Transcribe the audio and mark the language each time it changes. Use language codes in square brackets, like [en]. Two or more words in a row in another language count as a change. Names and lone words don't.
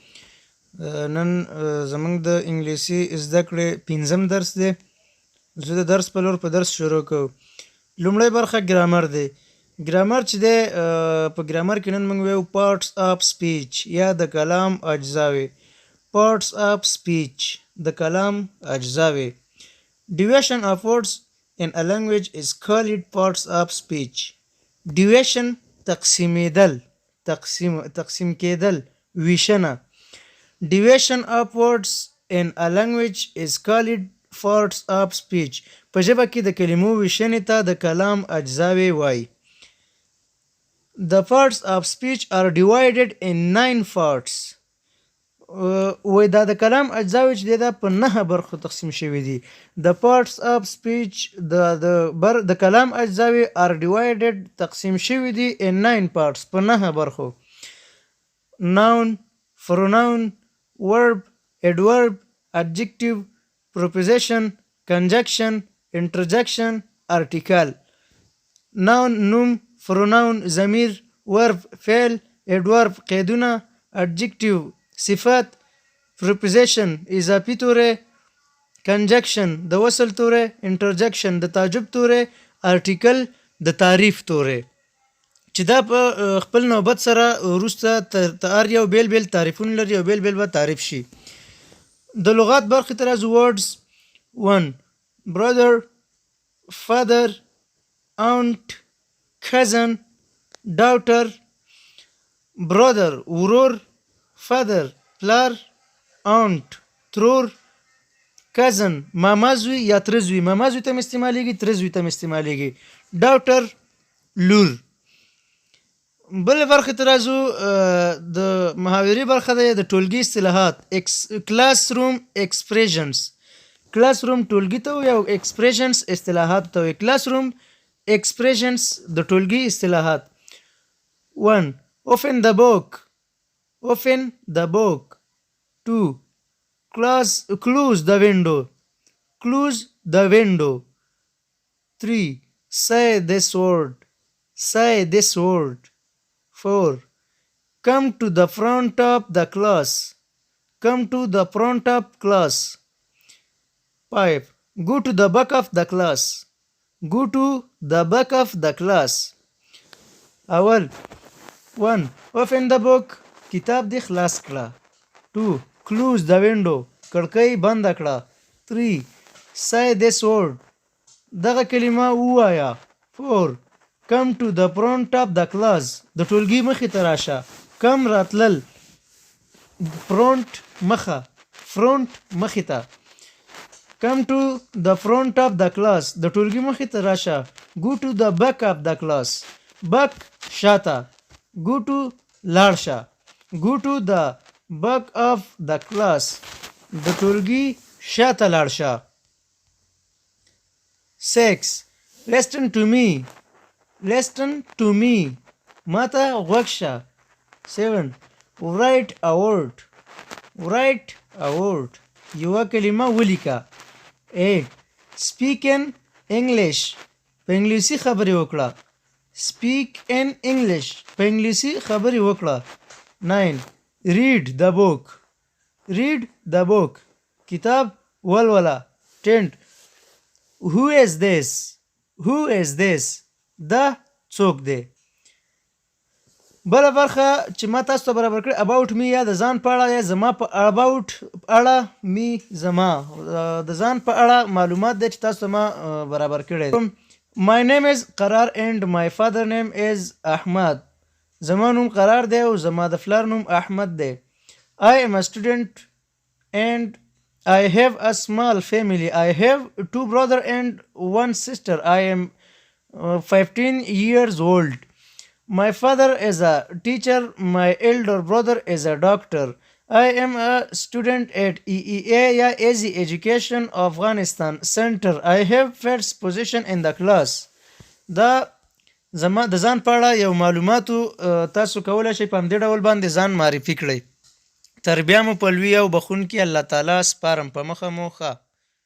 [ps] نن زموږ د انګلیسي زده کړې 5م درس دی. زه د درس په لور په درس شروع کوم. لومړی برخه ګرامر دی. ګرامر چې دی په ګرامر کې نن موږ وایو [en] parts of speech [ps] یا د کلام اجزاوې. [en] parts of speech [ps] د کلام اجزاوې. [en] Division of words in a language is called parts of speech. [ps] Division تقسیمیدل، تقسیم کېدل، ویشنه. [en] Division of words in a language is called parts of speech. [ps] په ژبه کې د کلمو ویشنې ته د کلام اجزاوې وایي. [en] The parts of speech are divided in 9 parts. [ps] وای دا د کلام اجزاوې چې دی دا په 9 برخو تقسیم شوي دي. [en] The parts of speech [ps] د کلام اجزاوې [en] are divided [ps] تقسیم شوي دي [en] in 9 parts [ps] په 9 برخو. [en] Noun, pronoun, verb, adverb, adjective, preposition, conjunction, interjection, article. [ps] Noun نوم، pronoun ضمیر، verb فعل، adverb قیدونه، adjective صفت، preposition اضافي توری، conjunction د وصل توری، interjection د تعجب توری، article د تعریف توری چې دا په خپل نوبت سره وروسته هر یو بیل بیل تعریفونه لري او بیل بیل به تعریف شي. د لغات برخې ته راځو. [en] words 1 brother, father, aunt, cousin, daughter. [ps] brother ورور، father پلار، aunt ترور، cousin ماما زوی یا تره زوی. ماما زوی ته هم استعمالیږي، تره زوی ته هم استعمالیږي. daughter لور. بل برخې ته راځو. د محاورې برخه ده د ټولګي اصطلاحات. [en] class room expressions. [ps] کلاس روم ټولګي ته وایي او expressions اصطلاحات ته وایي. [en] class room expressions [ps] د ټولګي اصطلاحات. [en] 1 open the book. Open the book. 2 close the window. Close the window. 3 say this word. Say this word. 4 come to the front of the class. Come to the front of class. 5 go to the back of the class. Go to the back of the class. [ps] اول 1 [en] open the book [ps] کتاب دی خلاص کړه. 2 [en] close the window [ps] کړکۍ بند کړه. 3 [en] say this word [ps] دغه کلمه ووایه. [en] 4 come to the front of the class [ps] د ټولګي مخې ته راشه. come راتلل، front مخه، front مخې ته. [en] come to the front of the class [ps] د ټولګي مخې ته راشه. [en] go to the back of the class back شاته. go to [ps] لاړ شه. [en] go to the back of the class [ps] د ټولګي شاته لاړ شه. [en] 6 listen to me. listen to me [ps] ماته غوږ شه. [en] 7 write a word. write a word [ps] یوه کلمه ولیکه. 8 [en] speak in English [ps] په انګلیسي خبرې وکړه. [en] speak in English [ps] په انګلیسي خبرې وکړه. [en] 9 read the book. read the book [ps] کتاب ولوله. [en] 10 who is this. who is this [ps] دا څوک دی. بله برخه چې ما تاسو ته برابر کړې [en] about me [ps] یا د ځان په اړه یا زما په about اړه me زما د ځان په اړه معلومات دی چې تاسو ته ما برابر کړی. [en] my name is قرار and my father name is احمد. [ps] زما نوم قرار دی او زما د فلار نوم احمد دی. [en] I am a student and I have a small family. I have 2 brothers and 1 sister. I am 15 years old. My father is a teacher. My elder brother is a doctor. I am a student at EEA یا Easy Education Afghanistan Center. I have first position in the class. [ps] دا زما د ځان په اړه یو معلوماتو تاسو کولی شئ په همدې ډول باندې ځان معرفي کړئ. تر بیا مو په لوی او بخښونکي الله تعالی سپارم. په مخه مو ښه.